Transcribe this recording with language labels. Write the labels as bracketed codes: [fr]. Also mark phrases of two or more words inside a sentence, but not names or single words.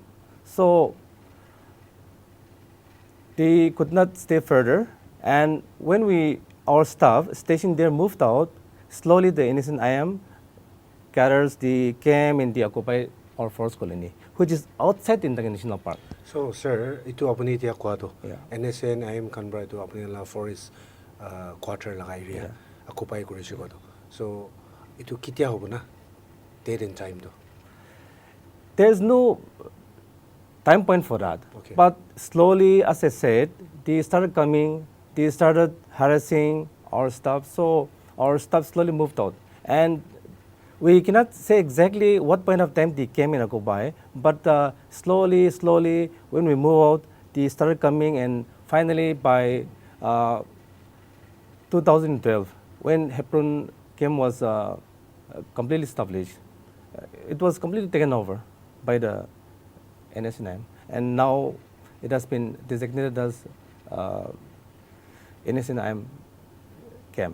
[en] So, they could not stay further. And when our staff stationed there moved out, slowly the NSCN cadres, they came and they occupied our forest colony, which is outside Intanki National Park. So sir, [nag] itu apuni itia kuado. [en] Yeah. [nag] NSCN IM kanbra itu apuni la [en] forest quarter [nag] laga area occupy koriche kuado. So itu kitia hobo na [en] date and time [nag] do. [en] There is no time point for that. Okay. But slowly, as I said, they started coming, they started harassing our staff, so our staff slowly moved out. And we cannot say exactly what point of time they came in occupy, but slowly, when we move out, they started coming, and finally by 2012, when Hebron Cave was completely established, it was completely taken over by the NSCN, and now it has been designated as NSCN camp.